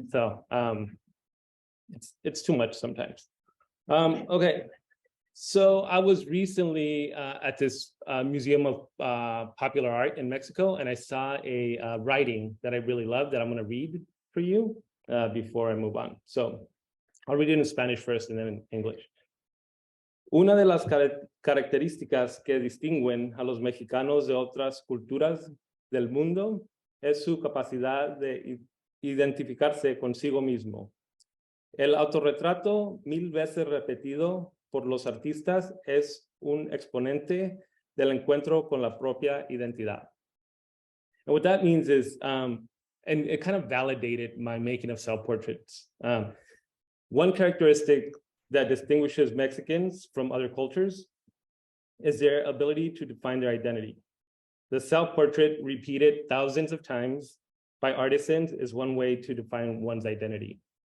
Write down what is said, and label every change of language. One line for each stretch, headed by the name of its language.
English: So it's too much sometimes. Okay. So I was recently at this Museum of Popular Art in Mexico, and I saw a writing that I really loved that I'm going to read for you before I move on. So I'll read it in Spanish first and then in English.
Spanish: Una de las características que distinguen a los mexicanos de otras culturas del mundo es su capacidad de identificarse consigo mismo. El autorretrato, 1000 veces repetido por los artistas, es un exponente del encuentro con la propia identidad.
English: And what that means is, and it kind of validated my making of self-portraits. One characteristic that distinguishes Mexicans from other cultures is their ability to define their identity. The self-portrait repeated thousands of times by artisans is one way to define one's identity.